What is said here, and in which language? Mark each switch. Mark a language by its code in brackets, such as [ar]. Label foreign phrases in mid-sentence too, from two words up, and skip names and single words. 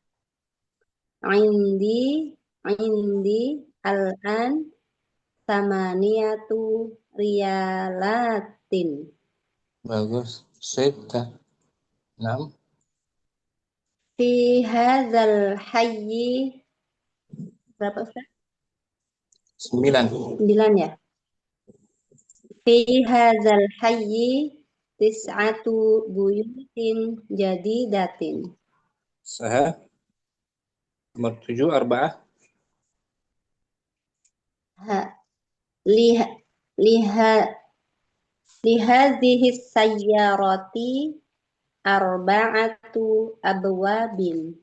[ar] عندي الآن ثمانية ريالات. [ms] Bagus. Sita. 6. [ar] في هذا الحي [ms] berapa Ustaz? 9. 9 ya. [ar] في هذا الحي تسعة بيوت جديدة. [ms] Sah. Nomor 7 arba'ah. [ar] لها لها لهذه السيارة أربعة أبواب.